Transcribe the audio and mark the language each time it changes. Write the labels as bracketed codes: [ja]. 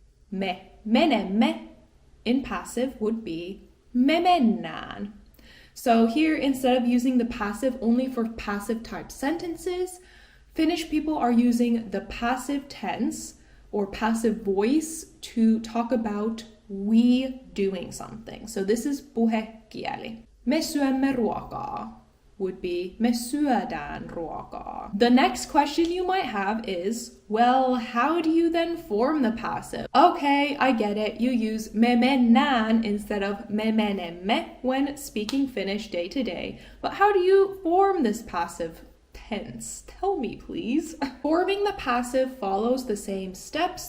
[fi] Me menemme [en] in passive would be [fi] me mennään. [en] So here, instead of using the passive only for passive type sentences, Finnish people are using the passive tense or passive voice to talk about we doing something. So this is puhekieli. [fi] Me syömme ruokaa [en] would be [fi] me syödään ruokaa. [en] The next question you might have is, well, how do you then form the passive? Okay, I get it. You use [fi] me mennään [en] instead of [fi] me menemme [en] when speaking Finnish day to day. But how do you form this passive tense? Tell me, please. Forming the passive follows the same steps.